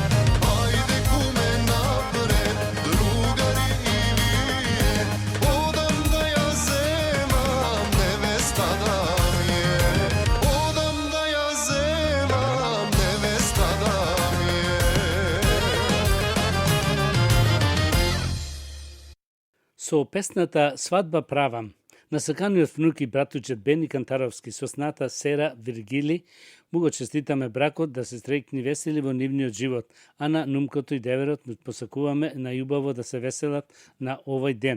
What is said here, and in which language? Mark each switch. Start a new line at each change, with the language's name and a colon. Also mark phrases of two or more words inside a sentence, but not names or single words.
Macedonian: Ајде куме напред, другари и вие, одам да ја земам, невеста да ми је. Одам да ја земам, невеста да ми је. Со песната Свадба правам, насаканиот внук и братучет Бени Кантаровски со сната Сера Виргили, му го честитаме бракот да се стрекни весели во нивниот живот, а на нумкото и деверот му посакуваме најубаво да се веселат на овој ден.